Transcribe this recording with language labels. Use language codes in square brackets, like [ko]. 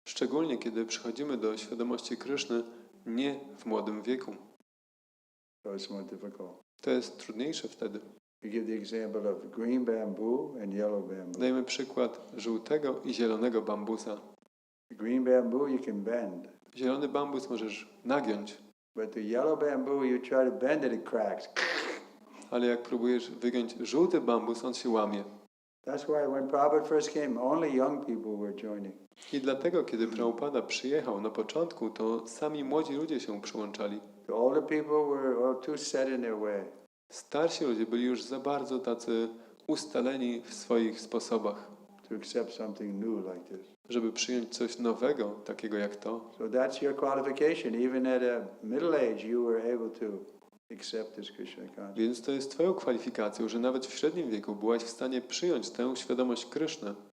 [pl] Szczególnie kiedy przychodzimy do świadomości Kryszny nie w młodym wieku. [en] So it's more difficult. [pl] To jest trudniejsze wtedy. [en] We give the example of green bamboo and yellow bamboo. [pl] Dajmy przykład żółtego i zielonego bambusa. [en] The green bamboo you can bend. [pl] Zielony bambus możesz nagiąć. [en] But the yellow bamboo, you try to bend it, it cracks. [pl] Ale jak próbujesz wygiąć żółty bambus, on się łamie. [en] That's why when Prabhupada first came, only young people were joining. [pl] I dlatego, kiedy Prabhupada przyjechał na początku, to sami młodzi ludzie się przyłączali. [en] The older people were all too set in their way. [pl] Starsi ludzie byli już za bardzo tacy ustaleni w swoich sposobach, [en] To accept something new like this. [pl] żeby przyjąć coś nowego, takiego jak to. [en] So that's your qualification. Even at a middle age, you were able to accept this Krishna consciousness. [pl] Więc to jest twoją kwalifikacją, że nawet w średnim wieku byłaś w stanie przyjąć tę świadomość Kryszny.